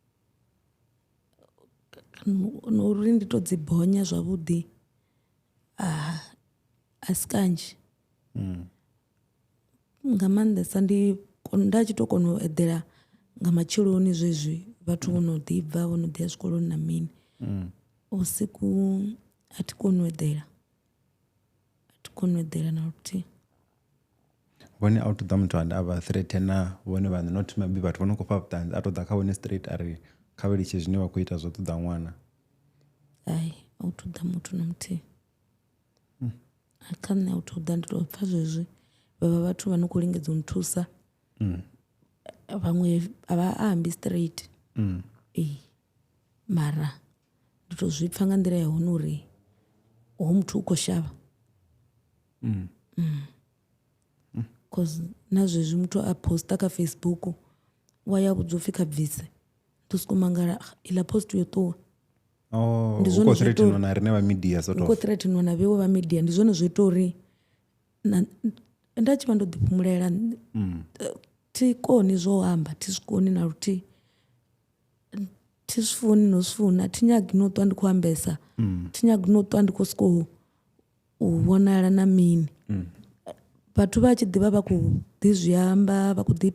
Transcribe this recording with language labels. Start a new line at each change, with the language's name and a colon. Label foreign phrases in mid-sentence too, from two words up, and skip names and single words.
Venda: uri ndi to dzi bonya zwavhuḓi a si kanzhi nga maanḓesa nda tshi tou kona u eḓela nga matsheloni zwezwi vhathu vho no ḓibva vho no ḓi ya zwikoloni na mini usiku a thi koni u eḓela na luthihi vhone a u to ḓa muthu ane a vha threatena vhone vhaṋe
English: not maybe
Venda: vhathu vho no khou fha vhuṱanzi a tou ḓa kha vhone straight a ri kha vha litshe zwine vha khou ita zwo ṱoḓa ṅwana ai a u to ḓa muthu na muthihi kha nṋe a u to ḓa ndi tou pfha zwezwi vhavha vhathu vha no khou lingedza u nthusa vhaṅwe a vha ambi straight mara ndi tou zwi pfha nga nḓila ya hone uri hoyu muthu u khou shavha cause na zwezwi muthu a posta kha Facebook wa ya vhudza upfhi kha bvise ḓo sokou mangala iḽa post yo ṱuwa u khou threatenwa na riṋe vha media
English: sort of
Venda: u khou threatenwa na vhewe vha media ndi zwone zwo ita uri nda tshi vha ndo ḓiphumulela thi koni zwo amba thi zwikoni na luthihi thi zwi funi no zwi funa thi nyagi no ṱwa ndi khou ambesa thi nyagi no ṱwa ndi khou sokou u vhonala na mini vhathu vha tshi ḓivha vha khou ḓi zwi amba vha khou ḓi